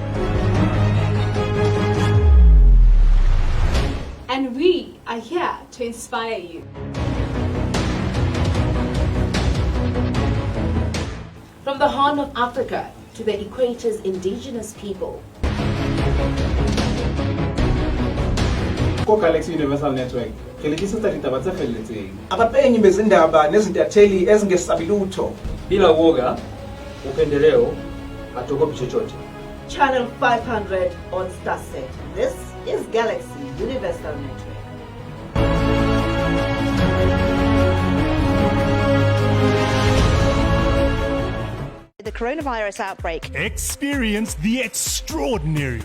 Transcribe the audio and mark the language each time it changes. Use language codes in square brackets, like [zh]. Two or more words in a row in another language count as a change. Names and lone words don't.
[en] And we are here to inspire you. From the Horn of Africa to the Equator's indigenous people. Galaxy Universal Network. [zu] Abapenyi bezindaba nezintatheli ezingesabilutho. [sw] Bila woga, upendeleo, hatuogopi chochote. [en] Channel 500 on Starset. This is Galaxy Universal Network. The coronavirus outbreak. Experience the extraordinary.